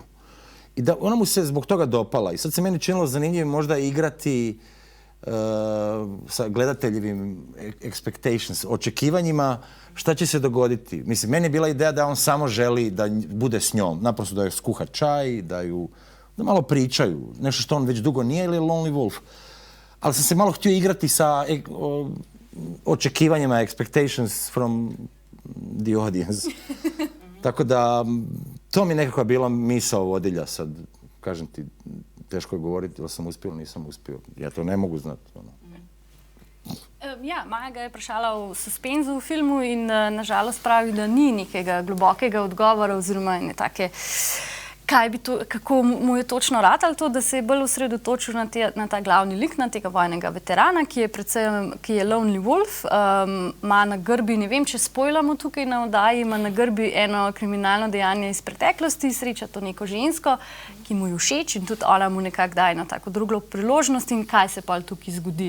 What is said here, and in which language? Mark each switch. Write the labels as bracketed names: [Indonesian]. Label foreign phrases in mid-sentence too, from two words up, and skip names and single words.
[Croatian] I da ona mu se zbog toga dopala. I sad se meni činilo zanimljivim možda igrati sa gledateljevim expectations, očekivanjima šta će se dogoditi. Mislim, meni je bila ideja da on samo želi da bude s njom, naprosto da joj skuha čaj, da malo pričaju, nešto što on već dugo nije ili je [English] Lonely Wolf. [Croatian] Ali sam se malo htio igrati sa očekivanjima, [English] expectations from the audience. [Croatian] Tako da, to mi je nekakva bila misao vodilja sad, kažem ti, teško je govoriti, ili sam uspio ili nisam uspio. Ja to ne mogu znati. [Slovenian] Ja, Maja ga je vprašala o suspenzu v filmu in nažalost pravi, da ni nekega globokega odgovora oziroma ne take, kako mu je točno ratalo to, da se je bolj osredotočil na ta glavni lik, na tega vojnega veterana, ki je [English] Lonely Wolf, [Slovenian] ima na grbi, ne vem, če spojlamo tukaj na oddaji, ima na grbi eno kriminalno dejanje iz preteklosti, sreča to neko žensko, ki mu je všeč in tudi ona mu nekako daje na tako drugo priložnost in kaj se pa tukaj zgodi.